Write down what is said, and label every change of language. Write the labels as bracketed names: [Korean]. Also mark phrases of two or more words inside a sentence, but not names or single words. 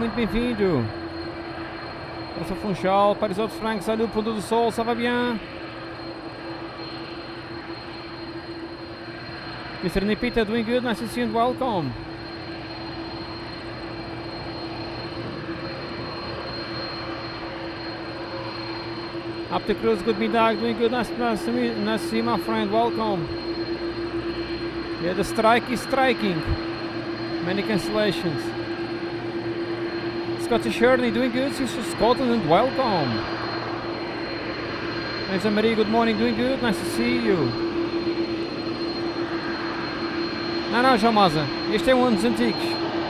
[Portuguese] Muito bem-vindo. Para Funchal, Paris Autos Frank, salut, Ponto do Sol, [French] ça va bien? [English] Mr. Nipita, doing good, nice to see you and welcome. Up to Cruz, good middag, doing good, nice to see you, my friend, welcome. Yeah, the strike is striking. Many cancellations. Scottish Herney, doing good, she's from Scotland and welcome. Elsa Marie, good morning, doing good, nice to see you. [Portuguese] Não, João Maza, este é um dos antigos.